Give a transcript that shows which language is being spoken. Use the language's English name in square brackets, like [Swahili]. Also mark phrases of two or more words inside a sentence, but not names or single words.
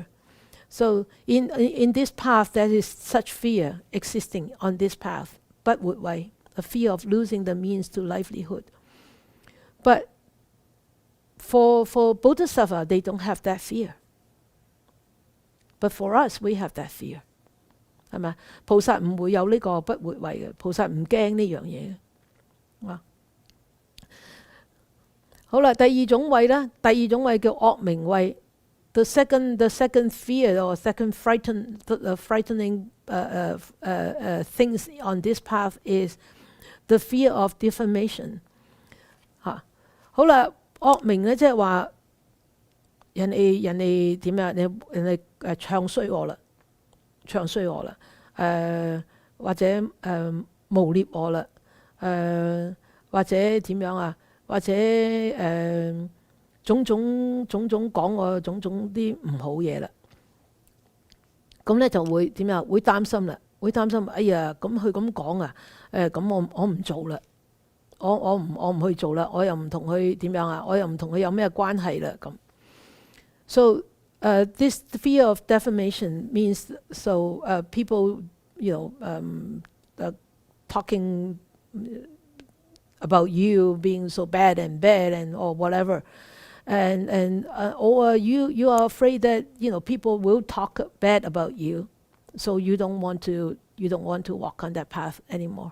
[English] So in this path, there is such fear existing on this path, but would way a fear of losing the means to livelihood. But for Bodhisattva, they don't have that fear. But for us, we have that fear. [Cantonese] 係咪？菩薩唔會有呢個不活畏嘅，菩薩唔驚呢樣嘢嘅。好啦，第二種畏呢，第二種畏叫惡名畏。 [English] the second fear or second frightening things on this path is the fear of defamation。 [Cantonese] 好啦，惡名咧即係話人哋點樣？人哋唱衰我啦，或者誣蔑我啦，或者點樣啊？或者種種講我種種啲唔好嘢啦。咁咧就會點樣？會擔心啦，哎呀，咁佢咁講啊，咁我唔做啦。我唔去做啦，我又唔同佢點樣啊？我又唔同佢有咩關係啦咁。 [English] So this fear of defamation means people talking about you being so bad and or whatever, or you are afraid that people will talk bad about you, so you don't want to walk on that path anymore.